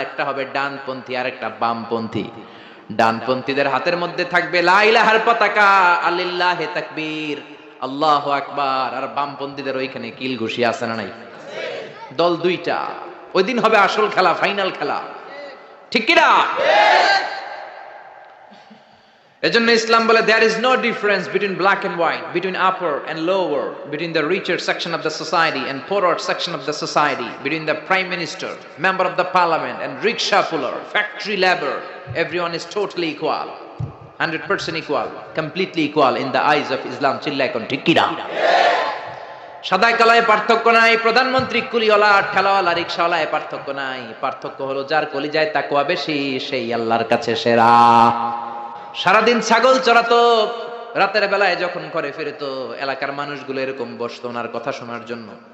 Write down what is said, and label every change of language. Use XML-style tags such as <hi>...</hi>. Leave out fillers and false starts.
<bn>একটা হবে ডানপন্থী আর একটা বামপন্থী। ডানপন্থীদের হাতের মধ্যে থাকবে লা ইলাহার পতাকা, আলিল্লাহি তাকবীর, আল্লাহু আকবার। আর বামপন্থীদের ওইখানে কিল ঘুষি আছে না নাই? দল 2টা। ওই দিন হবে আসল খেলা, ফাইনাল খেলা, ঠিক কি না?</bn> <en>এজন্য ইসলাম বলে there is no difference between black and white, between upper and lower, between the richer section of the society and poorer section of the society, between the prime minister, member of the parliament and rickshaw puller, factory labor. Everyone is totally equal, 100% equal, completely equal in the eyes of Islam.</en> <bn>চিল্লায় এখন ঠিক কি না? সাদা কালায় পার্থক্য নাই, প্রধানমন্ত্রী কুলিওয়ালা ঠেলাওয়ালা রিকশাওয়ালায় পার্থক্য নাই। পার্থক্য হলো যার কলিজায় তাকওয়া বেশি সেই আল্লাহর কাছে সেরা। সারাদিন ছাগল চড়াতো, রাতের বেলায় যখন ঘরে ফিরতো এলাকার মানুষগুলো এরকম বসতো ওনার কথা শোনার জন্য।</bn>